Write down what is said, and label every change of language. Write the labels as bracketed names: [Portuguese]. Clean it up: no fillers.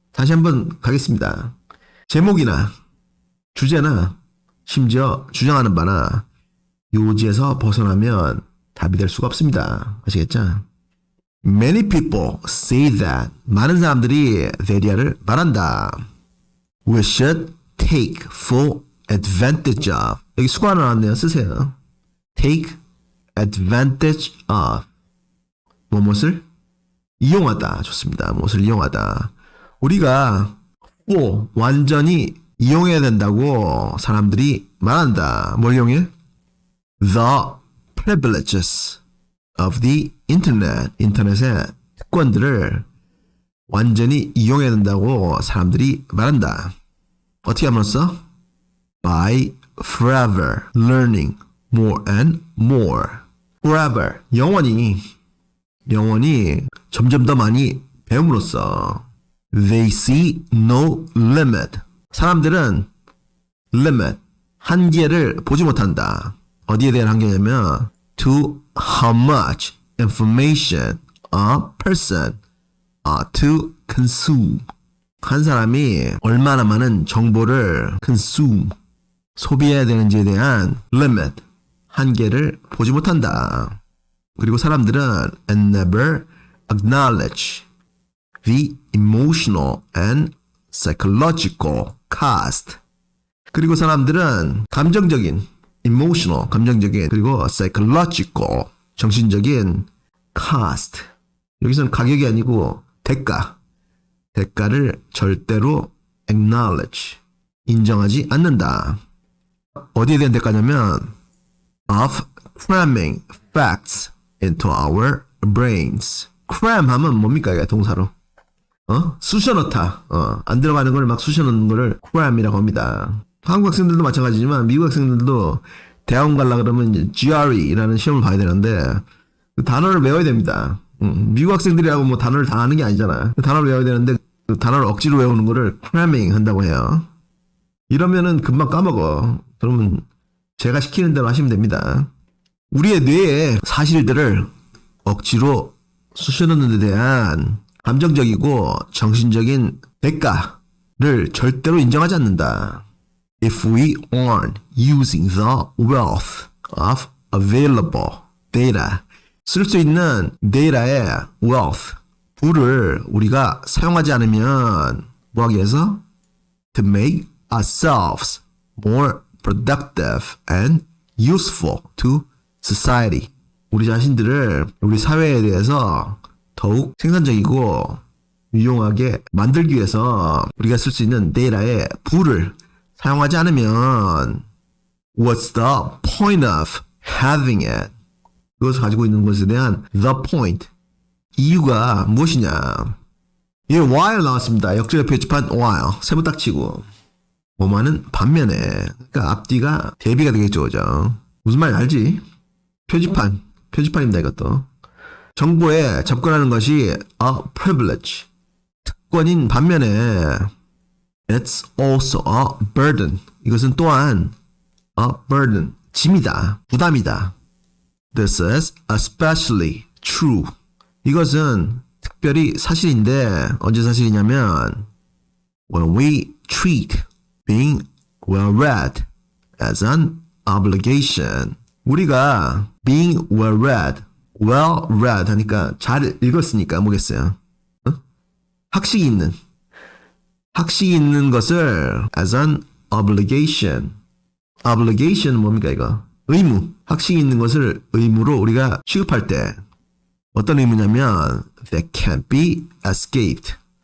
[Korean] 다시 한번 가겠습니다. 제목이나 주제나 심지어 주장하는 바나 요지에서 벗어나면 답이 될 수가 없습니다. 아시겠죠? [English] Many people say that. [Korean] 많은 사람들이 that이야를 말한다. [English] We should take full advantage of. [Korean] 여기 수고 하나 나왔네요. 쓰세요. [English] Take advantage of. [Korean] 무엇을? 이용하다. 좋습니다. 무엇을 이용하다. 우리가 완전히 이용해야 된다고 사람들이 말한다. 뭘 이용해? [English] The privileges of the internet. [Korean] 인터넷의 특권들을 완전히 이용해야 된다고 사람들이 말한다. 어떻게 함으로써? [English] By forever learning more and more. Forever. [Korean] 영원히 점점 더 많이 배움으로써 [English] they see no limit. [Korean] 사람들은 limit, 한계를 보지 못한다. 어디에 대한 한계냐면 [English] to how much information a person ought to consume. [Korean] 한 사람이 얼마나 많은 정보를 consume, 소비해야 되는지에 대한 limit, 한계를 보지 못한다. 그리고 사람들은 [English] and never acknowledge the emotional and psychological cost. [Korean] 그리고 사람들은 감정적인 emotional, 감정적인 그리고 psychological, 정신적인 cost. 여기서는 가격이 아니고 대가를 절대로 acknowledge, 인정하지 않는다. 어디에 대한 대가냐면 [English] of cramming facts into our brains. [Korean] cram 하면 뭡니까? 이게 동사로. 쑤셔넣다. 안 들어가는 걸 막 쑤셔넣는 거를 cram이라고 합니다. 한국 학생들도 마찬가지지만 미국 학생들도 대학원 가려고 그러면 GRE라는 시험을 봐야 되는데 그 단어를 외워야 됩니다. 미국 학생들이라고 뭐 단어를 다 아는 게 아니잖아요. 그 단어를 외워야 되는데 그 단어를 억지로 외우는 거를 cramming 한다고 해요. 이러면은 금방 까먹어. 그러면 제가 시키는 대로 하시면 됩니다. 우리의 뇌에 사실들을 억지로 쑤셔넣는 데 대한 감정적이고 정신적인 대가, 를 절대로 인정하지 않는다. [English] If we aren't using the wealth of available data, [Korean] 쓸 수 있는 데이터의 wealth, 부를 우리가 사용하지 않으면 뭐하기 위해서? [English] To make ourselves more productive and useful to society. [Korean] 우리 자신들을 우리 사회에 대해서 더욱 생산적이고 유용하게 만들기 위해서 우리가 쓸 수 있는 데이터의 부를 사용하지 않으면 [English] What's the point of having it? [Korean] 그것을 가지고 있는 것에 대한 the point, 이유가 무엇이냐? 예, while 나왔습니다. 역적의 표지판 while, 세부 딱 치고 뭐만은 반면에, 그러니까 앞뒤가 대비가 되겠죠, 그죠? 무슨 말인지 알지? 표지판입니다, 이것도. 정보에 접근하는 것이 a privilege, 특권인 반면에 [English] it's also a burden, [Korean] 이것은 또한 a burden, 짐이다, 부담이다. [English] This is especially true. [Korean] 이것은 특별히 사실인데 언제 사실이냐면 [English] when we treat being well read as an obligation. [Korean] 우리가 [English] being well read [Korean] 하니까 잘 읽었으니까 뭐겠어요? 학식이 있는 것을 [English] as an obligation. [Korean] obligation 뭡니까 이거? 의무. 학식이 있는 것을 의무로 우리가 취급할 때 어떤 의무냐면 [English] that can't be escaped.